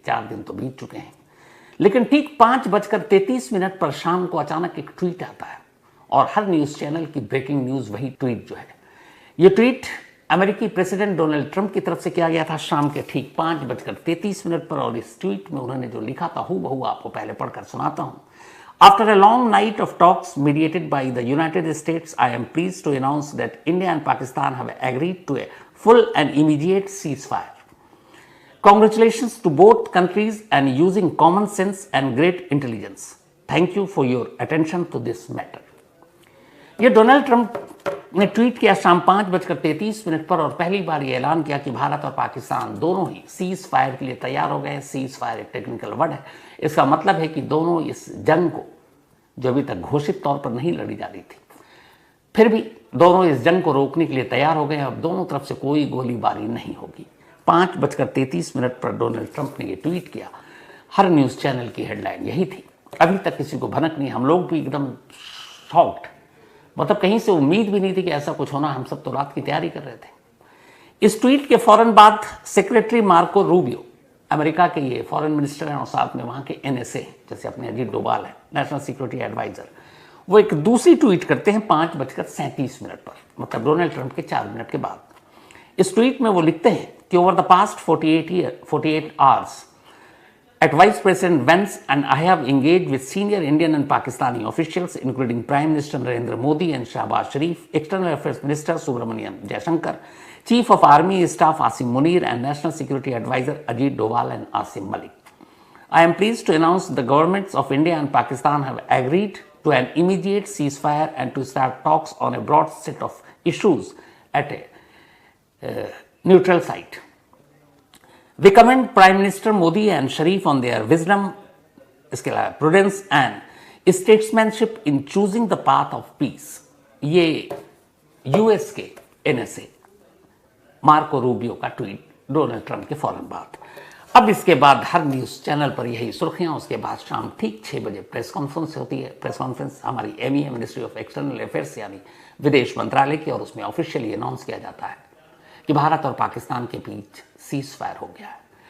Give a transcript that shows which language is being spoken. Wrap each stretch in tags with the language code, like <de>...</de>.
<hi>4 दिन तो बीत चुके हैं। लेकिन ठीक 5:33 पर शाम को अचानक एक ट्वीट आता है, और हर न्यूज़ चैनल की ब्रेकिंग न्यूज़ वही ट्वीट जो है। ये ट्वीट अमेरिकी प्रेसिडेंट डोनाल्ड ट्रंप की तरफ से किया गया था शाम के ठीक 5:33 पर, और इस ट्वीट में उन्होंने जो लिखा था हूबहू आपको पहले पढ़कर सुनाता हूँ।</hi> <en>After a long night of talks mediated by the United States, I am pleased to announce that India and Pakistan have agreed to a full and immediate ceasefire. Congratulations to both countries and using common sense and great intelligence. Thank you for your attention to this matter.</en> <hi>ये Donald Trump ने tweet किया शाम 5:33 पर, और पहली बार ये ऐलान किया कि भारत और पाकिस्तान दोनों ही सीज फायर के लिए तैयार हो गए। सीज फायर एक टेक्निकल वर्ड है। इसका मतलब है कि दोनों इस जंग को, जो अभी तक घोषित तौर पर नहीं लड़ी जा रही थी, फिर भी दोनों इस जंग को रोकने के लिए तैयार हो गए। अब दोनों तरफ से कोई गोलीबारी नहीं होगी। 5:33 पर डोनाल्ड ट्रंप ने ये ट्वीट किया। हर न्यूज़ चैनल की हेडलाइन यही थी। अभी तक किसी को भनक नहीं। हम लोग भी एकदम शॉक्ड, मतलब कहीं से उम्मीद भी नहीं थी कि ऐसा कुछ होना। हम सब तो रात की तैयारी कर रहे थे। इस ट्वीट के फौरन बाद सेक्रेटरी मार्को रूबियो, अमेरिका के ये फॉरेन मिनिस्टर हैं, और साथ में वहाँ के NSA, जैसे अपने अजीत डोभाल है, नेशनल सिक्योरिटी एडवाइजर, वो एक दूसरी ट्वीट करते हैं 5:37 पर, मतलब डोनाल्ड ट्रंप के 4 मिनट के बाद। इस ट्वीट में वो लिखते हैं कि</hi> <en>Over the past 48 hours at Vice President Vance and I have engaged with senior Indian and Pakistani officials, including Prime Minister Narendra Modi and Shahbaz Sharif, External Affairs Minister Subramaniam Jaishankar, Chief of Army Staff Asim Munir, and National Security Advisor Ajit Doval and Asim Malik. I am pleased to announce the governments of India and Pakistan have agreed to an immediate ceasefire and to start talks on a broad set of issues at a neutral site. We commend Prime Minister Modi and Sharif on their wisdom, prudence and statesmanship in choosing the path of peace.</en> <hi>ये US के NSA Marco Rubio का tweet Donald Trump के फौरन बाद। अब इसके बाद हर news channel पर यही सुर्खियां। उसके बाद शाम ठीक 6 बजे प्रेस कॉन्फ्रेंस होती है। प्रेस कॉन्फ्रेंस हमारी MEA, ministry of external affairs यानी विदेश मंत्रालय की, और उसमें ऑफिशियली अनाउंस किया जाता है कि भारत और पाकिस्तान के बीच सीज फायर हो गया है।</hi>